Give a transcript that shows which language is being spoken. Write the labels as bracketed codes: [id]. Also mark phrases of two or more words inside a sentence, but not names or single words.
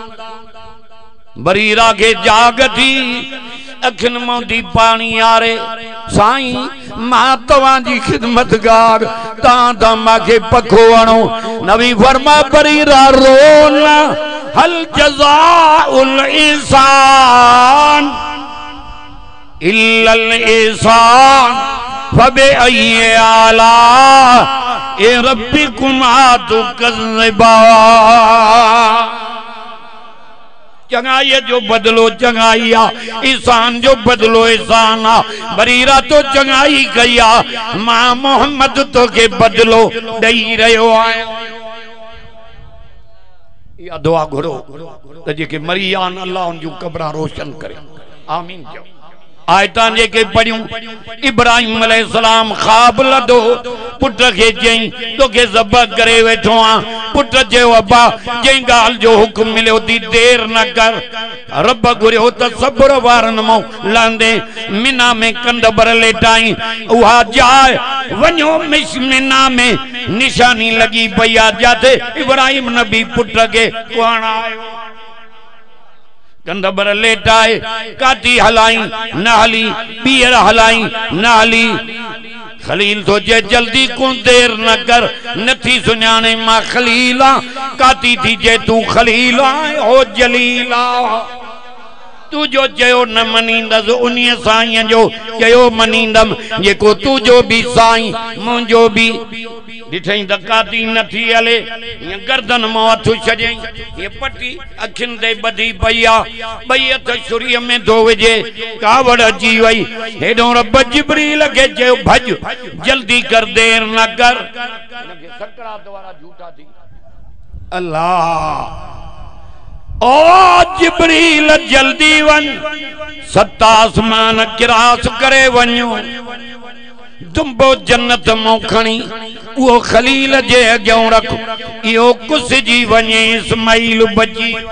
[sd] बरीरा के जागती अखिन मोदी पानी आरे साईं मां तवांजी खिदमतगार ता माखे पखो आणो नबी फरमा बरीरा रोना [ar] هل جزاء الإنسان إلا الإنسان فبأي آلاء ربكما تكذبان [sd] चंगाई जो बदलो चंगाई आ इंसान जो बदलो इंसान आ बरीरा तो चंगाई कया मां मोहम्मद तो के बदलो दई रहो आया या दुआ घुरो त जेके मरी आन अल्लाह उन जो कब्र रोशन करे आमीन चओ आयतां जेके पढ़ियूं इब्राहिम अलैहिस्सलाम ख्वाब लदो पुट के चई तोखे ज़बह करे वेठो आ पुट चयो अब्बा जंहिं ॻाल्हि जो हुक्म मिलियो थी देर न कर रब घुरियो त सब्र वारनि मां लांदे मिना में कंद बर लेटाई उहा जाए वञो मिना में निशानी लगी पई आ जाते इब्राहिम नबी पुट के कुआण आयो कंदबर लेटाए काटी हलाई न हली पीर हलाई न हली खलील सोचे जल्दी को देर न कर नथी सुञाणे मां खलीला काटी थी जे तू खलीला ओ जलीला तू जो चयो न मनींदस उन्हीं साईं जो चयो मनींदम जेको तू जो भी साईं मुंजो भी दिठई त काटी नथी हले ये गर्दन मां हथ छॾई ये पट्टी अखिन ते बधी पई आ बई हथ छुरीअ में धो विझे कावड़ अची वई हेॾो रब जिब्रील खे चयो भज जल्दी कर देर न कर सकरात वारा झूठा थी अल्लाह ओ जिब्रील जल्दी वन 7 आसमान क्रॉस करे वञो दुंबो जन्नत मो खणी वो खलील जे अॻियां रख इहो कुस जी वञे इस्माइल बची